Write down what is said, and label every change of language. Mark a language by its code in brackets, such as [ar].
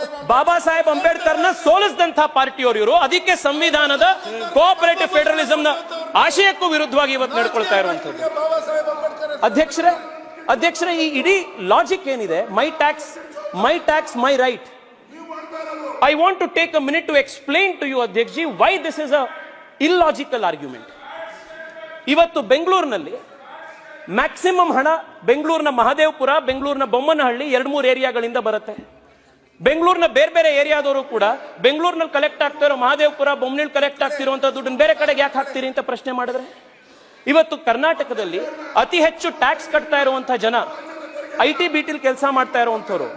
[kn] ಬಾಬಾ ಸಾಹೇಬ್ ಅಂಬೇಡ್ಕರ್ನ ಸೋಲಿಸಿದಂತಹ ಪಾರ್ಟಿಯವರು ಇವರು. ಅದಕ್ಕೆ ಸಂವಿಧಾನದ ಕೋಆಪರೇಟಿವ್ ಫೆಡರಲಿಸಂನ ಆಶಯಕ್ಕೂ ವಿರುದ್ಧವಾಗಿ ಇವತ್ತು ನಡ್ಕೊಳ್ತಾ ಇರುವಂತದ್ದು. ಅಧ್ಯಕ್ಷರೇ, ಈ ಇಡೀ ಲಾಜಿಕ್ ಏನಿದೆ, [en] My tax my right, I want to take a minute to explain to you, Adhyakji, why this is a illogical argument. [kn] ಇವತ್ತು ಬೆಂಗಳೂರಿನಲ್ಲಿ ಮ್ಯಾಕ್ಸಿಮಮ್ ಹಣ ಬೆಂಗಳೂರಿನ ಮಹದೇವಪುರ, ಬೆಂಗಳೂರಿನ ಬೊಮ್ಮನಹಳ್ಳಿ 2-3 ಏರಿಯಾಗಳಿಂದ ಬರುತ್ತೆ. ಬೆಂಗಳೂರಿನ ಬೇರೆ ಏರಿಯಾದವರು ಕೂಡ ಬೆಂಗಳೂರಿನಲ್ಲಿ ಕಲೆಕ್ಟ್ ಆಗ್ತಾ ಇರೋ ಮಹದೇವಪುರ, ಬೊಮ್ಮನಹಳ್ಳಿ ಕಲೆಕ್ಟ್ ಆಗ್ತಿರುವಂತಹ ದುಡ್ಡನ್ನು ಬೇರೆ ಕಡೆಗೆ ಯಾಕೆ ಹಾಕ್ತೀರಿ ಅಂತ ಪ್ರಶ್ನೆ ಮಾಡಿದ್ರೆ, ಇವತ್ತು ಕರ್ನಾಟಕದಲ್ಲಿ ಅತಿ ಹೆಚ್ಚು ಟ್ಯಾಕ್ಸ್ ಕಟ್ತಾ ಇರುವಂತಹ ಜನ IT BT ಕೆಲಸ ಮಾಡ್ತಾ ಇರುವಂತವ್ರು.